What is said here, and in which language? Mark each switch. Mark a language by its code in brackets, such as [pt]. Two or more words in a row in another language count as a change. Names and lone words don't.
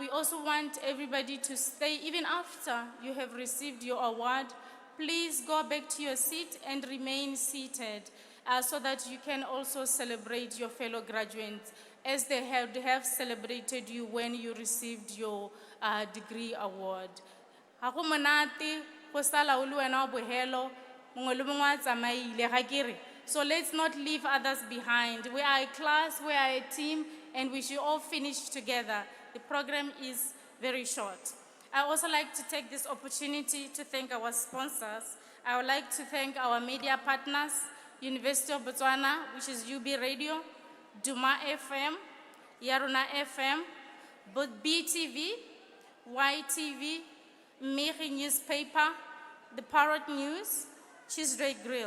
[en] We also want everybody to stay, even after you have received your award. Please go back to your seat and remain seated so that you can also celebrate your fellow graduates as they have celebrated you when you received your degree award. [tn] Ha go monate go sala o le wena wa bohelo mongwe le mongwe a tsamaile ga ke re. [en] So let's not leave others behind. We are a class, we are a team, and we should all finish together. The program is very short. I also like to take this opportunity to thank our sponsors. I would like to thank our media partners, University of Botswana, which is UB Radio, Duma FM, Yaruna FM, both BTV, YTV, Miri Newspaper, the Parrot News, Chisray Grill.